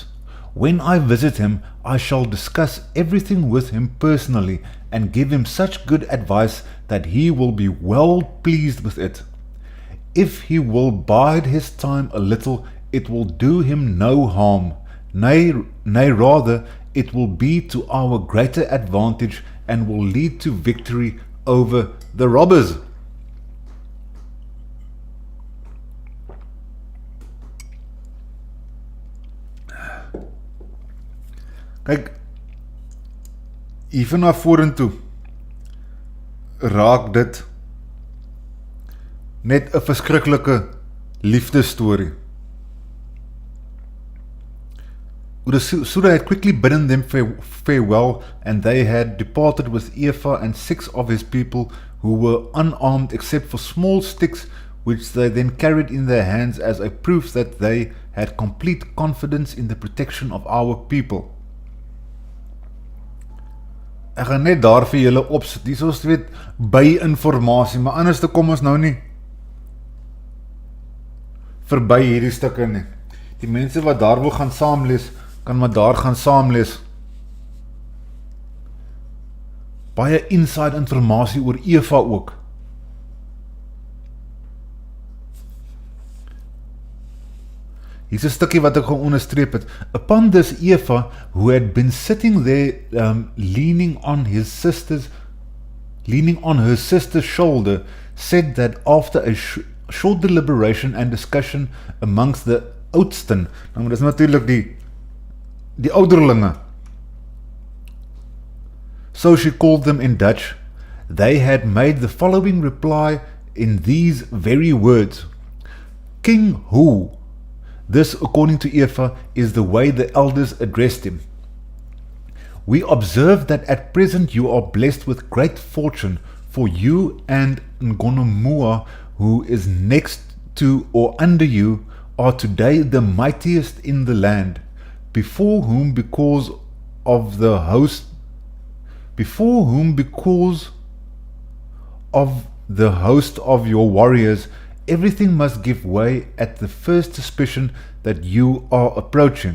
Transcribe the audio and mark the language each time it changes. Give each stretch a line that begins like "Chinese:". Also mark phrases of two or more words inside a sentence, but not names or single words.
English: When I visit him, I shall discuss everything with him personally, and give him such good advice that he will be well pleased with it. If he will bide his time a little, it will do him no harm, nay rather, it will be to our greater advantage, and will lead to victory over the robbers.
Afrikaans: Kyk, hier vanaf vorentoe raak dit net 'n verskriklike liefdesstorie.
English: Oedasoa had quickly bidden them farewell, and they had departed with Eva and 6 of his people, who were unarmed except for small sticks, which they then carried in their hands as a proof that they had complete confidence in the protection of our people.
Afrikaans: Ek gaan net daar vir julle opsit, hier is weet by informasie, maar anders te kom ons nou nie verby hierdie stukke nie. Die mense wat daar wil gaan saamlees, kan maar daar gaan saamlees. baie inside informasie oor Eva ook. Hier is 'n stukkie wat ek gaan onderstreep het.
English: Upon this Eva, who had been sitting there leaning on her sister's shoulder, said that after a short deliberation and discussion amongst the oudsten,
Afrikaans: nou dis natuurlik die ouderlinge,
English: so she called them in Dutch, they had made the following reply in these very words. King who? This, according to Eva, is the way the elders addressed him. We observe that at present you are blessed with great fortune, for you and Ngonomua, who is next to or under you, are today the mightiest in the land, before whom because of the host of your warriors, everything must give way at the first suspicion that you are approaching.